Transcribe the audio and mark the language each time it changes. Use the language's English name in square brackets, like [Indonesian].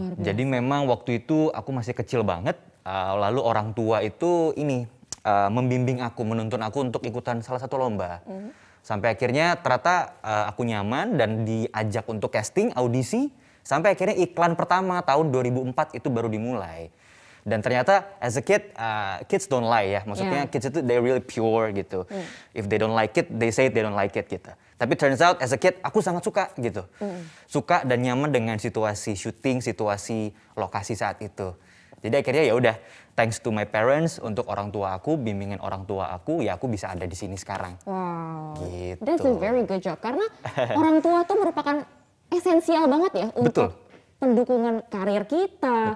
[Indonesian] Jadi memang waktu itu aku masih kecil banget. Lalu orang tua itu membimbing aku, menuntun aku untuk ikutan salah satu lomba. Sampai akhirnya ternyata aku nyaman dan diajak untuk casting, audisi. Sampai akhirnya iklan pertama tahun 2004 itu baru dimulai. Dan ternyata [English] as a kid, kids don't lie [Indonesian] ya. Maksudnya kids itu [English] they really pure gitu. If they don't like it, they say they don't like it gitu. [Indonesian] Tapi [English] turns out as a kid [Indonesian] aku sangat suka gitu. Suka dan nyaman dengan situasi syuting, situasi lokasi saat itu. Jadi akhirnya ya udah, [English] thanks to my parents, [Indonesian] untuk orang tua aku, bimbingan orang tua aku, ya aku bisa ada di sini sekarang. Wow, Gitu. [English] that's a very good job. [Indonesian] Karena orang tua tuh merupakan esensial banget ya untuk pendukungan karir kita,